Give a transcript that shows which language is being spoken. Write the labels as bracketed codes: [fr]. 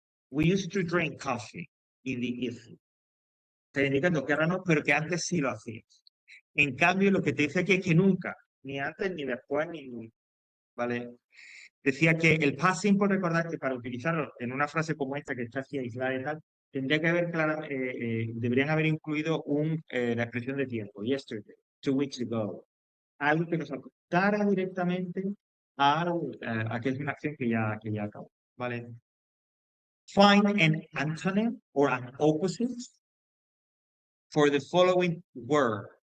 [en] We used to drink coffee in the evening. [es] Está indicando que ahora no, pero que antes sí lo hacías. En cambio, lo que te dice aquí es que nunca, ni antes, ni después, ni nunca. ¿vale? Decía que el past simple, recordar que para utilizarlo en una frase como esta que está así aislada y tal, tendría que haber, deberían haber incluido la expresión de tiempo, [en] yesterday, 2 weeks ago, [es] algo que nos apuntara directamente a que es una acción que ya acabó, ¿vale? [en] Find an antonym or an opposite for the following word.